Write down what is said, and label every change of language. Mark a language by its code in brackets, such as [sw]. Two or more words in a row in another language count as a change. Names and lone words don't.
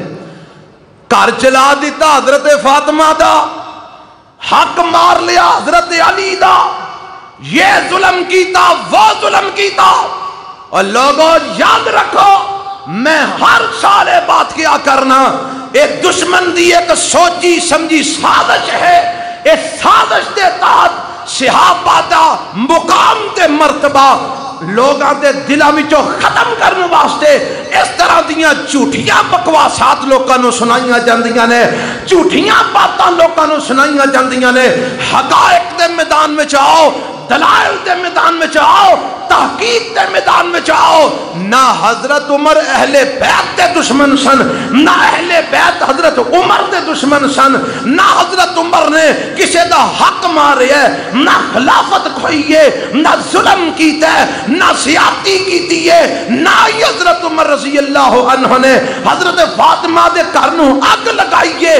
[pa] گھر چلا دیتا حضرت فاطمہ دا، حق مار لیا حضرت علی دا، یہ ظلم کیتا وہ ظلم کیتا۔ اور لوگوں یاد رکھو میں ہر سال بات کیا کرنا، ایک دشمن دی ایک سوچی سمجھی سازش ہے۔ اس سازش دے تحت صحابہ دا مقام تے مرتبہ لوگاں دے دلاں وچوں ختم کرنے واسطے اس طرح دیاں جھوٹیاں بکواسات لوکاں نو سنائیاں جاندیاں نے، جھوٹیاں باتاں لوکاں نو سنائیاں جاندیاں نے۔ حقائق دے میدان وچ آؤ، دلائل دے میدان میں آؤ، تحقیق دے میدان میں آؤ۔ نہ حضرت عمر اہل بیت دے دشمن سن، نہ اہل بیت حضرت عمر دے دشمن سن، نہ حضرت عمر نے کسی دا حق مارے ہے، نہ خلافت کھوئی ہے، نہ ظلم کیتا ہے، نہ سیاتی کیتی ہے، نہ حضرت عمر رضی اللہ عنہ نے حضرت فاطمہ دے گھر نو اگ لگائی ہے۔